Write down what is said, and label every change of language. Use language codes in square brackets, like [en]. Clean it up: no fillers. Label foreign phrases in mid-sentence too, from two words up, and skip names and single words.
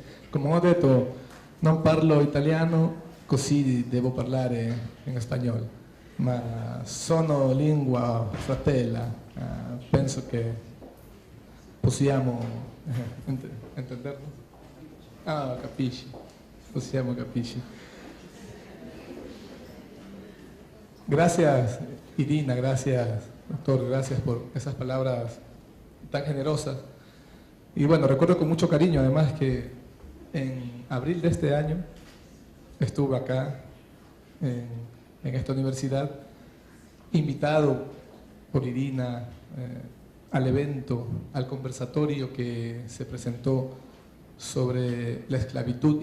[it] Come ho detto, non parlo italiano, così devo parlare in spagnolo, ma sono lingua fratella, penso che possiamo intenderlo? Ah, capisci, possiamo capisci. [es] Gracias, Irina, gracias, doctor, gracias por esas palabras tan generosas. Y bueno, recuerdo con mucho cariño además que en abril de este año estuve acá en esta universidad, invitado por Irina al evento, al conversatorio que se presentó sobre la esclavitud y